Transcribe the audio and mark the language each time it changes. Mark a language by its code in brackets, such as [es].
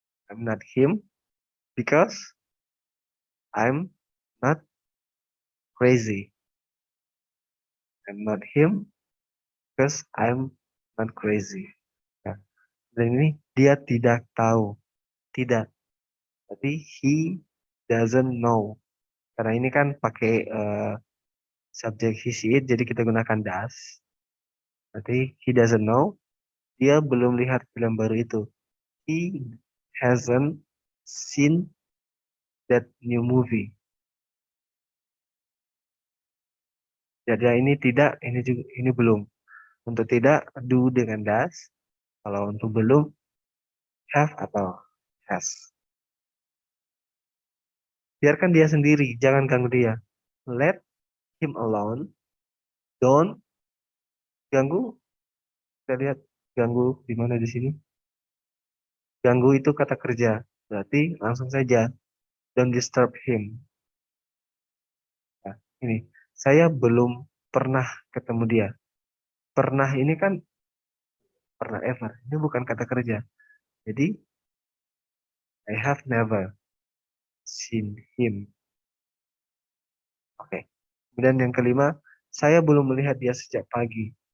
[en] I'm not him because I'm not crazy. I'm not him because I'm not crazy. [id] Nah, dan ini dia tidak tahu. Tidak. Tapi [en] he doesn't know. [id] Karena ini kan pakai subjek he, she, it, jadi kita gunakan does. Berarti [en] he doesn't know. [id] Dia belum lihat film baru itu. [en] He hasn't seen that new movie. [id] Jadi ini tidak, ini juga, ini belum. Untuk tidak, do dengan does. Kalau untuk belum, have atau has. Biarkan dia sendiri, jangan ganggu dia. [en] Let him alone. [id] Don't ganggu. Kita lihat ganggu di mana di sini. Ganggu itu kata kerja. Berarti langsung saja. [en] Don't disturb him. [id] Nah, ini. Saya belum pernah ketemu dia. Pernah ini kan pernah ever. Ini bukan kata kerja. [en] Jadi, I have never seen him. Oke. [id] Kemudian yang kelima, saya belum melihat dia sejak pagi.